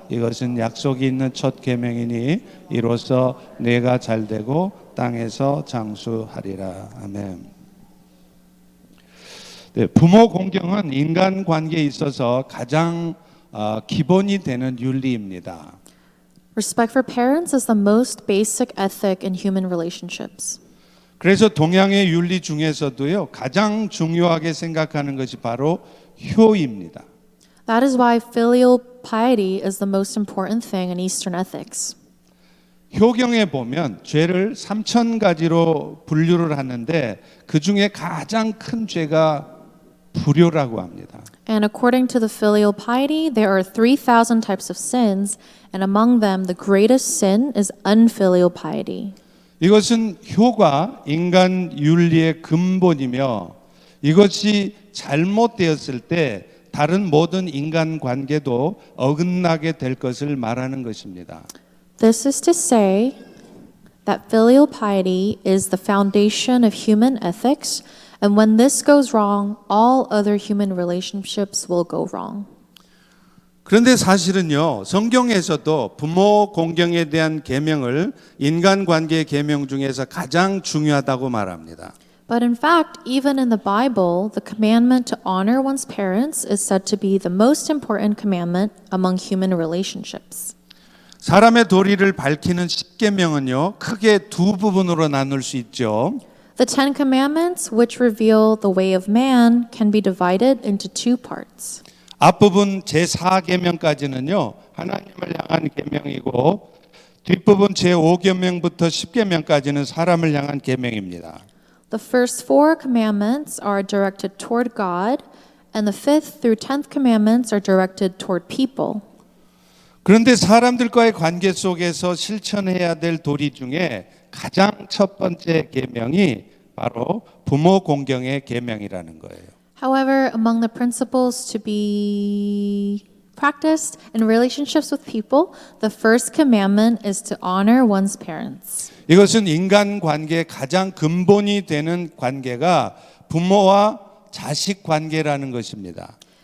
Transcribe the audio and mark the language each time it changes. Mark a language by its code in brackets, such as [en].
[ko] 이것은 약속이 있는 첫 계명이니 이로써 내가 잘되고 땅에서 장수하리라. 아멘. 네, 부모 공경은 인간관계에 있어서 가장 기본이 되는 윤리입니다. [en] Respect for parents is the most basic ethic in human relationships. [ko] 그래서 동양의 윤리 중에서도요, 가장 중요하게 생각하는 것이 바로 효입니다. [en] That is why filial piety is the most important thing in Eastern ethics. [ko] 효경에 보면 죄를 3,000가지로 분류를 하는데 그 중에 가장 큰 죄가 불효라고 합니다. [en] And according to the filial piety, there are 3,000 types of sins, and among them the greatest sin is unfilial piety. [ko] 이것은 효가 인간 윤리의 근본이며 이것이 잘못되었을 때 다른 모든 인간 관계도 어긋나게 될 것을 말하는 것입니다. [en] This is to say that filial piety is the foundation of human ethics, and when this goes wrong, all other human relationships will go wrong. [ko] 그런데 사실은요, 성경에서도 부모 공경에 대한 계명을 인간관계의 계명 중에서 가장 중요하다고 말합니다. [en] But in fact, even in the Bible, the commandment to honor one's parents is said to be the most important commandment among human relationships. [ko] 사람의 도리를 밝히는 십계명은요, 크게 두 부분으로 나눌 수 있죠. [en] The Ten Commandments, which reveal the way of man, can be divided into two parts. [ko] 앞부분 제4계명까지는요, 하나님을 향한 계명이고 뒷부분 제5계명부터 10계명까지는 사람을 향한 계명입니다. [en] The first four commandments are directed toward God, and the fifth through 10th commandments are directed toward people. [ko] 그런데 사람들과의 관계 속에서 실천해야 될 도리 중에 가장 첫 번째 계명이 바로 부모 공경의 계명이라는 거예요. [en] However, among the principles to be practiced in relationships with people, the first commandment is to honor one's parents. [ko] 이것은 인간 관계의 가장 근본이 되는 관계가 부모와 자식 관계라는 것입니다.